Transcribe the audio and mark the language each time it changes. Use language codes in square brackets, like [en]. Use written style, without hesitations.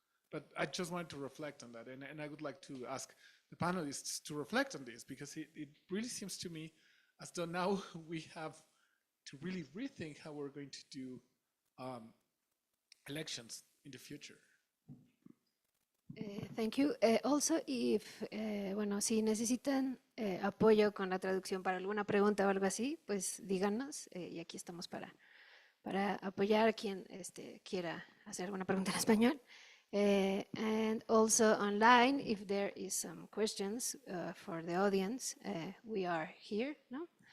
[en] But I just wanted to reflect on that. And I would like to ask the panelists to reflect on this, because it really seems to me as though now we have to really rethink how we're going to do elections in the future. Thank you. Also, if, [es] si necesitan apoyo con la traducción para alguna pregunta o algo así, pues díganos, y aquí estamos para apoyar a quien quiera hacer alguna pregunta en español. [en] And also online, if there is some questions for the audience, we are here, no?